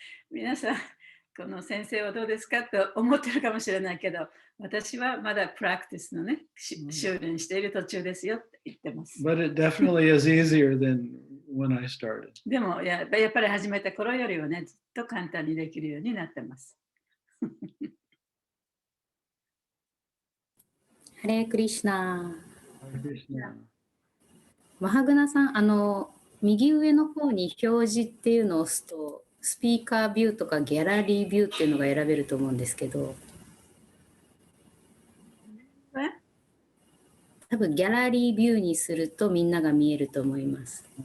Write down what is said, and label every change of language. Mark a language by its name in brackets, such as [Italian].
[Japanese] 皆さん、この先生はどうですかと思ってるかもしれないけど、私はまだプラクティスのね、修練している途中ですよって言ってます。 [English] But it definitely is easier than when I started. [Japanese] でもやっぱり始めた頃よりはね、ずっと簡単にできるようになってます。ハレークリシュナ。 [English] Hare Krishna. [Japanese] マハグナさん、右上の方に表示っていうのを押すと、スピーカービューとかギャラリービューっていうのが選べると思うんですけど、多分ギャラリービューにするとみんなが見えると思います。